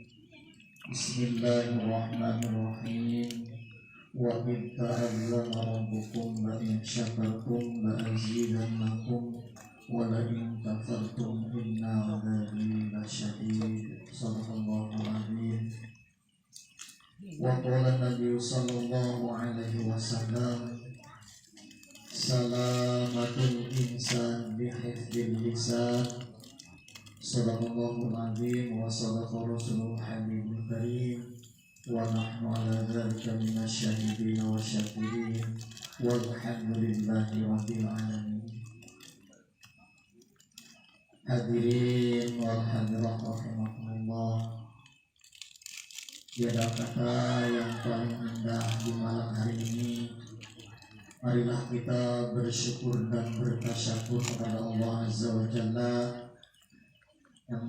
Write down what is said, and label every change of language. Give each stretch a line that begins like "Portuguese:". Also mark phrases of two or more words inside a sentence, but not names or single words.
Arabic: بسم الله الرحمن الرحيم. وإذ تأذن ربكم لئن شكرتم لأزيدنكم ولئن كفرتم إن عذابي لشديد. صدق الله العظيم. وقال النبي صلى الله عليه وسلم، سلامة الإنسان بحفظ اللسان. صدق الله العظيم وصدق رسول الحبيب الكريم. ونحن على ذلك من الشاهدين والشاكرين والحمد لله رب العالمين. حاضرين والحاضرات رحمكم الله.
Indonesian: Tiada kata yang paling indah di malam hari ini. Marilah kita bersyukur dan bertasyakur kepada Allah
Arabic: عز وجل,
Indonesian: yang